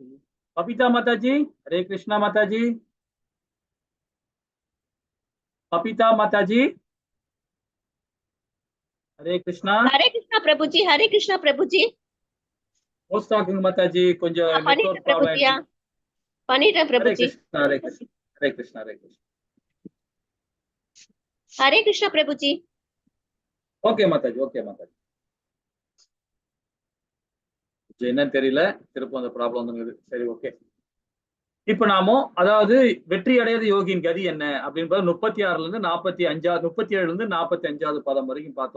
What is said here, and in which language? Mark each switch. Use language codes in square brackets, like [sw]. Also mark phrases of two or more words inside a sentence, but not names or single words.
[hi] पपीता माता जी, हरे कृष्णा माता जी। पपीता माता जी, हरे कृष्णा। प्रभु जी, हरे कृष्णा प्रभु जी। माता जी [ta] கொஞ்சம் [en] network problem [ta] பிரபுஜியா, பண்ணிட்டேன் பிரபுஜி. [hi] हरे कृष्णा हरे कृष्णा हरे कृष्णा हरे कृष्णा प्रभुजी। [ta] ஓகே மாதா ஜி, ஓகே மாதா ஜி. என்னன்னு தெரியல, திருப்பம் அந்த ப்ராப்ளம் வந்துருக்குது. சரி, ஓகே. இப்ப நாமோ அதாவது வெற்றி அடையாத யோகியின் கதி என்ன அப்படின்னு 36ல இருந்து 45, 37ல இருந்து 45வது பதம் வரைக்கும் பார்த்தோம்.